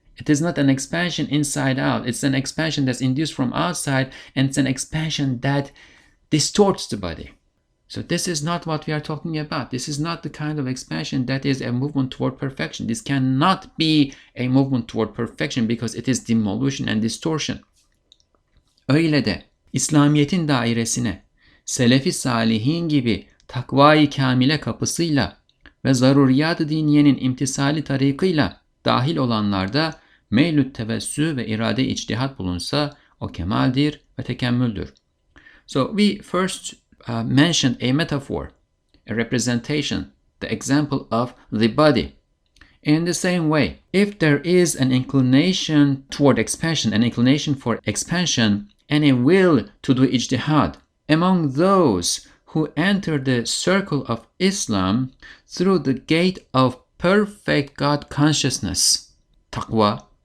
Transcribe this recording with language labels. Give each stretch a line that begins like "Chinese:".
English: It is not an expansion inside out. It's an expansion that's induced from outside, and it's an expansion that distorts the body. So this is not what we are talking about. This is not the kind of expansion that is a movement toward perfection. This cannot be a movement toward perfection because it is demolition and distortion.
Turkish: Öyle de İslamiyet'in dairesine Selefi Salihin gibi takvayı kamile kapısıyla ve zaruriyat-ı diniyenin imtisali tarikıyla dahil olanlarda meylü tevessü ve irade ictihat bulunsa o kemaldir ve tekemmüldür.
English: So we first mentioned a metaphor, a representation, the example of the body. In the same way, if there is an inclination toward expansion, an inclination for expansion, and a will to do ijtihad among those who enter the circle of Islam through the gate of perfect God consciousness, taqwa,